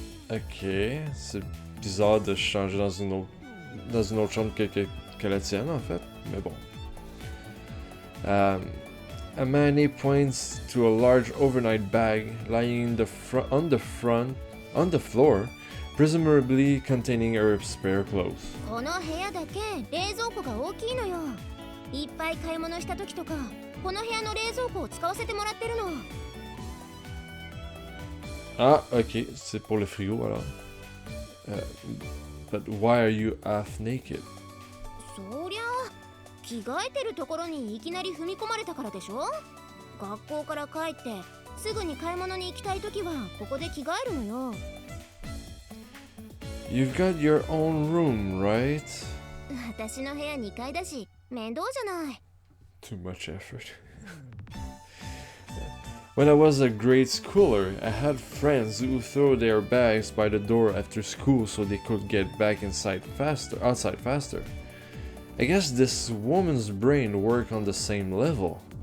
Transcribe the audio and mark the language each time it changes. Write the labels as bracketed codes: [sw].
[fr] Ok, c'est bizarre de changer dans une autre chambre que la tienne en fait, mais bon. [en] Amane points to a large overnight bag lying on the floor, presumably containing her spare clothes. [ja] この部屋だけ冷蔵庫が大きいのよ。いっぱい買い物した時とかこの部屋の冷蔵庫を使わせてもらってるの。 [fr] Ah, ok, c'est pour le frigo alors. [en] But why are you half naked? [ja] そりゃ着替えてるところにいきなり踏み込まれたからでしょ。学校から帰ってすぐに買い物に行きたいときはここで着替えるのよ。 [en] You've got your own room, right? [ja] 私の部屋2階だし面倒じゃない。 [en] Too much effort. When I was a grade schooler, I had friends who throw their bags by the door after school so they could get back outside faster. I guess this woman's brain worked on the same level.